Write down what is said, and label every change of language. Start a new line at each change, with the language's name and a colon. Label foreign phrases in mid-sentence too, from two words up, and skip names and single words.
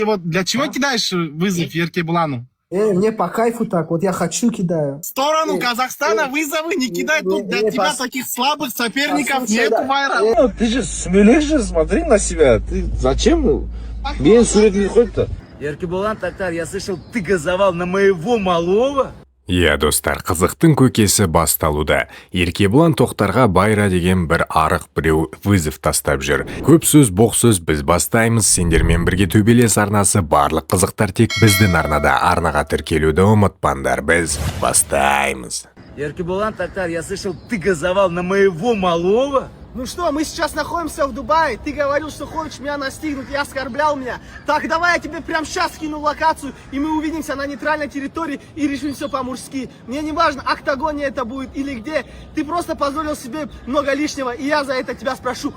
Russian: Вот для чего кидаешь вызов Еркебулану? Мне по кайфу так, вот я хочу, кидаю. В сторону Казахстана вызовы не кидай, тут для тебя таких слабых соперников нету, Байрам. Ты же смелее же, смотри на себя. Ты зачем?
Kazakh: Мен суретini қойып-то.
Russian: Еркебулан Тоқтар, я слышал, ты газовал на моего малого?
Kazakh: Иә достар, қызықтың көкесі басталуда. Еркебулан Тоқтарға Байра деген бір арық біреу вызов тастап жүр. Көп сөз, боқ сөз, біз бастаймыз. Сендермен бірге төбелес арнасы, барлық қызықтар тек біздің арнада. Арнаға тіркелуді ұмытпаңдар, біз бастаймыз.
Russian: Еркебулан Тоқтар, я слышал, ты газовал на моего малого? Ну что, мы сейчас находимся в Дубае, ты говорил, что хочешь меня настигнуть и оскорблял меня. Так, давай я тебе прямо сейчас скину локацию, и мы увидимся на нейтральной территории и решим все по-мужски. Мне не важно, октагоне это будет или где, ты просто позволил себе много лишнего, и я за это тебя спрошу.